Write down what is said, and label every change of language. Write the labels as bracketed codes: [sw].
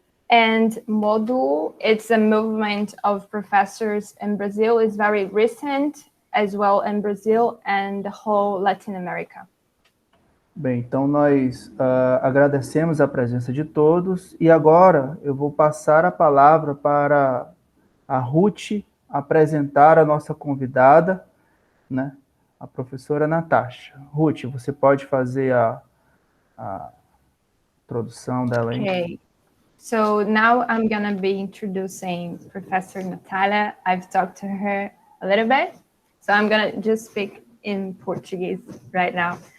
[en] And Modulo, it's a movement of professors in Brazil. It's very recent as well in Brazil and the whole Latin America. [pt] Bem, então nós agradecemos a presença de todos e agora eu vou passar a palavra para a Ruth apresentar a nossa convidada, né, a professora Natasha. Ruth, você pode fazer a introdução dela aí? [en] Okay. So now I'm going to be introducing Professor Natalia. I've talked to her a little bit, so I'm going to just speak in Portuguese right now.